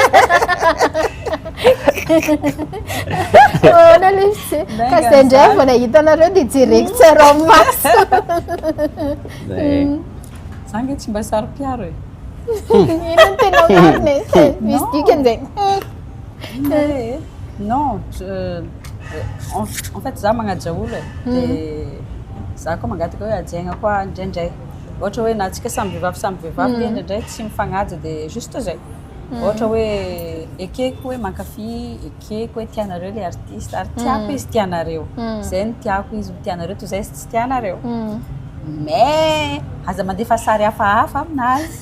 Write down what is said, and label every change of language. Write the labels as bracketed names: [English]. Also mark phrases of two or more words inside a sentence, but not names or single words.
[Malagasy] Nalefitsy kasi indray vao nahitanareo dia direct tsara maso. Zay. Za nge tsy mba saro-piaro e. Ino no tena marina e? Misy dikany zay. [French] Non, en fait [Malagasy] za magnaja olo e. Dia za koa mangataka hoe ajaigna koa indraindray. Ohatra hoe na antsika samby vehivavy dia indraindray tsy mifagnaja dia juste zay. Ohatra hoe ekeko hoe mankafy, ekeko hoe tianareo le artiste, ary tiako izy tianareo. Zay no tiako izy tianareo toy izay tsy tianareo. Mais aza mandefa sary hafahafa aminazy.